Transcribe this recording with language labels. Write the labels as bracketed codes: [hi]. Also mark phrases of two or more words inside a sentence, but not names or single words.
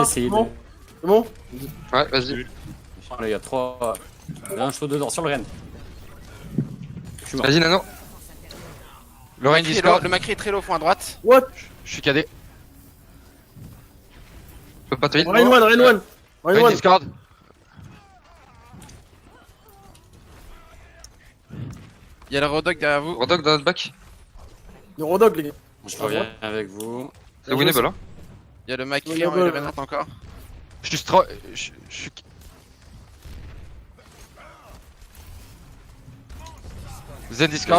[fr] essayez de. Bon. C'est bon Ouais, vas-y. Là, il y a 3. Il y a un chaud dedans sur le Rennes. Je suis mort. Vas-y, Nano. Le Reign Macri est low. Discord, Le Macri est très low au fond à droite. What je suis cadé. Je peux pas te hit. Rain one, Rain one. Rain Reign one. Discord. Il y a le Rodok derrière vous. Rodok dans notre back. Le Rodog, les gars. Je reviens avec vous. C'est winnable, hein. Il y a le Macri Ouais, en ouais, et le ouais. Renard encore. Je suis stro... Je suis... Zen Discord.